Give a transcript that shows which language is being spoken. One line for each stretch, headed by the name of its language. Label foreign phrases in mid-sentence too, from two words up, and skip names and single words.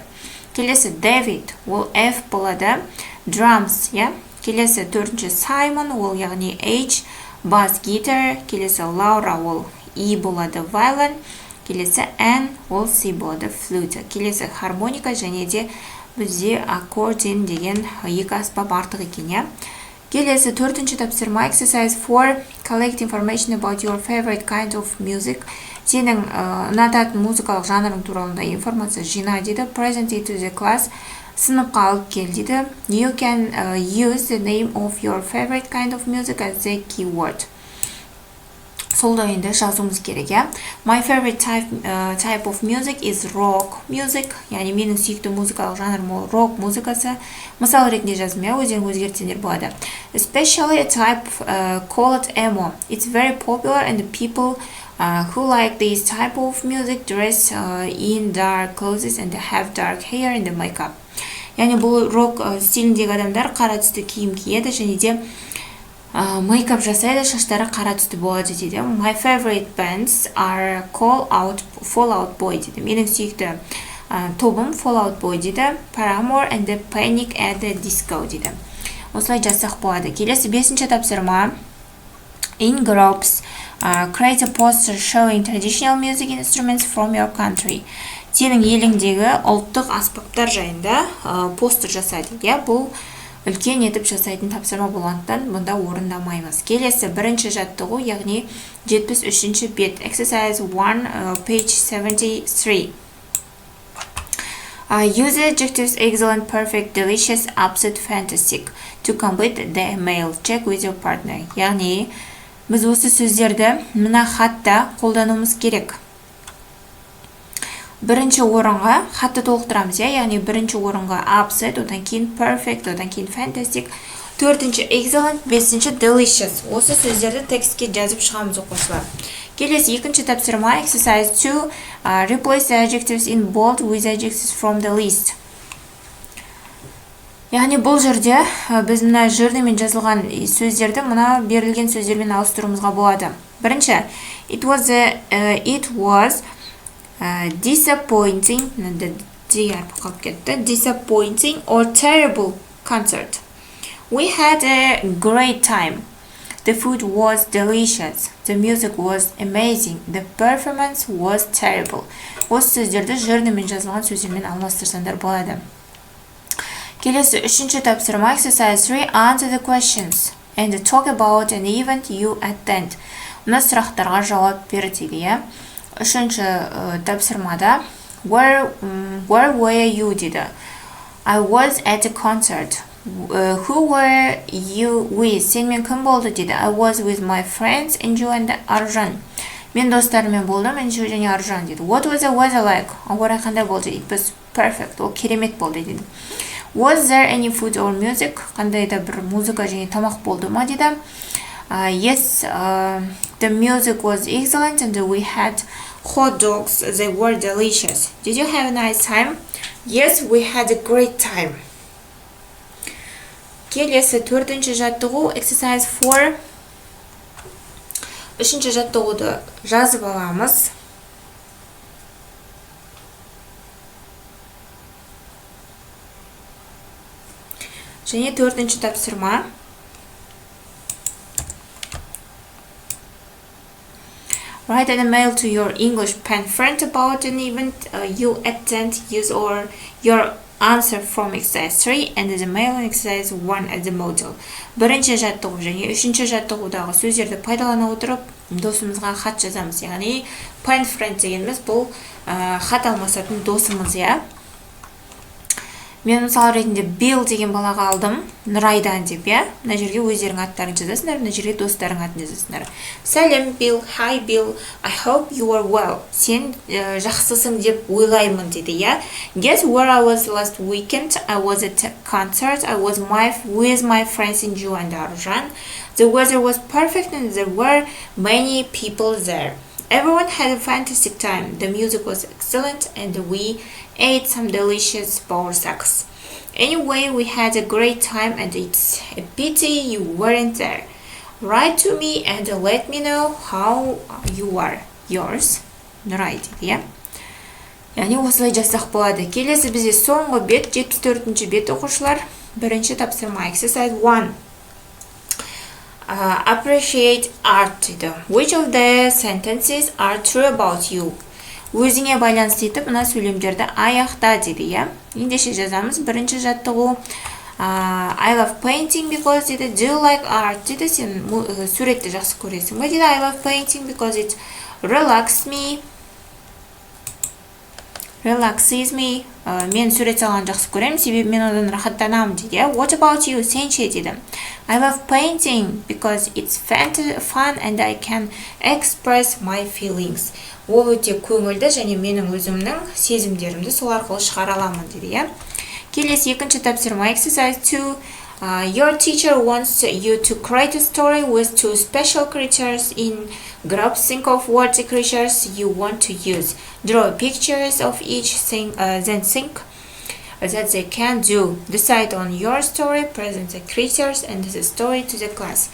Kazakh: Келесі David, ол F болады, drums, Келесі 4-ші Simon, ол яғни H,
English: bass guitar.
Kazakh: Келесі Laura, ол E болады, violin. Келесі N, ол C болады, flute. Келесі хармоника және де бізде аккордион деген 2 аспап артық екен, Келесі 4-ші тапсырма, exercise 4,
English: collect information about your favorite kind of music.
Kazakh: Сенің ұнататын музыкалық жанрың туралы информация жина дейді.
English: Present it to the class,
Kazakh: сыныпқа алып кел дейді.
English: You can use the name of your favorite kind of music as the keyword.
Kazakh: Солда енді жазуымыз керек,
English: My favorite type of music is rock music.
Kazakh: Яғни менің сүйікті музыкалық жанрым ол rock музыкасы. Мысал ретінде жаздым, өздерің өзгертсеңдер болады.
English: Especially a type called emo. It's very popular and the people who like this type of music dress in dark clothes and have dark hair and makeup.
Kazakh: Яғни бұл rock стиліндегі адамдар қара түсті киім киеді және де мейкап жасайды, шаштары қара түсті болады дейді.
English: My favorite bands are Fall Out Boy дейді.
Kazakh: Менің сүйікті тобым Fall Out Boy дейді. Paramore and the Panic at the Disco дейді. Осылай жазсақ болады. Келесі 5-ші тапсырма.
English: In groups, create a poster showing traditional music instruments from your country.
Kazakh: Сенің еліңдегі ұлттық аспаптар жайында постер жасайды. Бұл үлкен етіп жасайтын тапсырма болғандықтан бұнда орындамаймыз. Келесі 1-ші жаттығу, яғни 73-ші бет.
English: Exercise 1, page 73. Use the adjectives excellent, perfect, delicious, upset, fantastic to complete the email. Check with your partner.
Kazakh: Яғни біз осы сөздерді мына хатта қолдануымыз керек. Бірінші орынға хатты толықтырамыз, яғни бірінші орынға upset, одан кейін perfect, одан кейін fantastic, 4-ші excellent, 5-ші delicious. Осы сөздерді текстке жазып шығамыз оқушылар. Келесі 2-ші тапсырма, exercise 2,
English: replace the adjectives in bold with adjectives from the list.
Kazakh: Яғни бұл жерде біз мына жирныймен жазылған сөздерді мына берілген сөздермен ауыстыруымызға болады. Бірінші,
English: it was disappointing or terrible concert. We had a great time. The food was delicious. The music was amazing. The performance was terrible.
Kazakh: Осы сөздерді жирныймен жазылған сөздермен алмастырсаңдар болады. Келесі үшінші тапсырма
English: exercise 3 answer the questions and talk about an event you attend.
Kazakh: Мына сұрақтарға жауап бер дейді, иә. Үшінші тапсырмада
English: where were you
Kazakh: дейді.
English: I was at a concert. Who were you with?
Kazakh: Сенмен кім болды дейді.
English: I was with my friends Enju and Агылшын.
Kazakh: Мен достарыммен болдым, Enju және Агылшын дейді.
English: What was the weather like?
Kazakh: Ауа райы қандай болды?
English: It was perfect.
Kazakh: Ол керемет болды дейді.
English: Was there any food or music?
Kazakh: Қандай да бір музыка және тамақ болды ма дейді.
English: Yes, the music was excellent and we had hot dogs. They were delicious. Did you have a nice time? Yes, we had a great time.
Kazakh: Келесі төртінші жаттығу exercise 4. Үшінші жаттығуды жазып аламыз. Және төртінші тапсырма.
English: Write an email to your English pen friend about an event you attend. Use or your answer from exercise 3 and the mail in exercise 1 as a model.
Kazakh: Бірінші жаттығу және үшінші жаттығудағы сөздерді пайдалана отырып, досымызға хат жазамыз. Яғни
English: pen friend
Kazakh: дегеніміз бұл хат алмасатын досымыз, иә. Мен мысал ретінде Bill деген балаға алдым, Нұрайдан деп, иә. Мына жерге өздерің аттарын жазасыңдар, мына жерге достарың атын жазасыңдар.
English: Сәлем Bill, hi Bill, I hope you are well.
Kazakh: Сен жақсысың деп ойлаймын дейді, иә.
English: Guess where I was last weekend? I was at a concert. I was with my friends Enju and Агылшын. The weather was perfect and there were many people there. Everyone had a fantastic time. The music was excellent and we ate some delicious borsaks. Anyway, we had a great time and it's a pity you weren't there. Write to me and let me know how you are. Yours,
Kazakh: Нұрай дейді, иә. Яғни осылай жазсақ болады. Келесі бізде соңғы бет, 74-ші бет оқушылар. Бірінші тапсырма exercise 1.
English: Appreciate art дейді. Which of the sentences are true about you?
Kazakh: Өзіңе байланысты етіп, мына сөйлемдерді аяқта дейді, иә. Ендеше жазамыз. Бірінші жаттығу
English: I love painting because
Kazakh: дейді.
English: Do you like art дейді.
Kazakh: Сен суретті жақсы көресің бе дейді.
English: I love painting because it relaxes me.
Kazakh: Мен сурет салғанды жақсы көремін, себебі мен одан рахаттанамын дейді.
English: What about you?
Kazakh: Сен ше дейді.
English: I love painting because it's fun and I can express my feelings.
Kazakh: Ол өте көңілді және менің өзімнің сезімдерімді сол арқылы шығара аламын дейді, иә. Келесі екінші тапсырма exercise 2.
English: Your teacher wants you to create a story with two special creatures in groups. Think of what the creatures you want to use. Draw pictures of each thing, then think that they can do. Decide on your story, present the creatures and the story to the class.